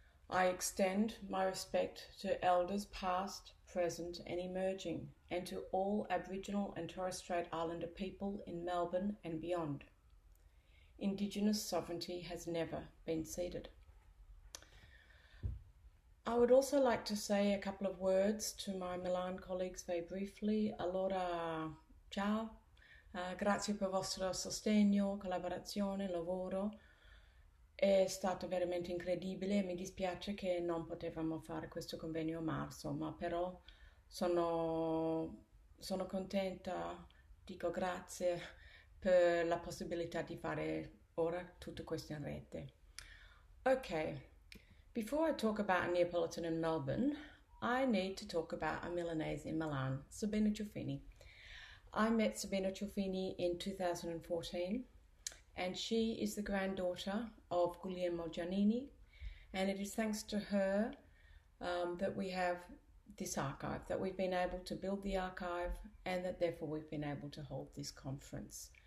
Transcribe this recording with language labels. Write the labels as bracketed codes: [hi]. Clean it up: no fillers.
[en] I extend my respect to elders past, present and emerging, and to all Aboriginal and Torres Strait Islander people in Melbourne and beyond. Indigenous sovereignty has never been ceded. I would also like to say a couple of words to my Milan colleagues very briefly. [it] Allora, ciao, grazie per il vostro sostegno, collaborazione, lavoro. È stato veramente incredibile, mi dispiace che non potevamo fare questo convegno a marzo, ma però sono contenta, dico grazie per la possibilità di fare ora tutto questo in rete. [en] Okay, before I talk about a Neapolitan in Melbourne, I need to talk about a Milanese in Milan, Sabina Ciuffini. I met Sabina Ciuffini in 2014, and she is the granddaughter of Guglielmo Giannini, and it is thanks to her that we have this archive, that we've been able to build the archive, and that therefore we've been able to hold this conference.